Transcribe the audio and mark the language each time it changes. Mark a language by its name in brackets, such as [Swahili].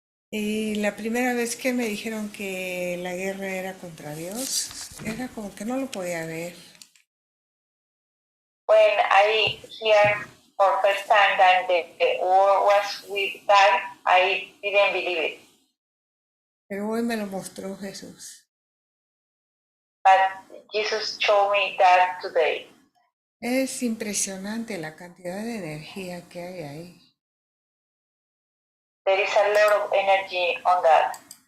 [Spanish] Y la primera vez que me dijeron que la guerra era contra Dios, era como que no lo podía ver. [English] When I hear for first time that the war was with God, I didn't believe it. [Spanish] Pero hoy me lo mostró Jesús. [English] But Jesus showed me that today. [Spanish] Es impresionante la cantidad de energía que hay ahí. [English] There is a lot of energy on that.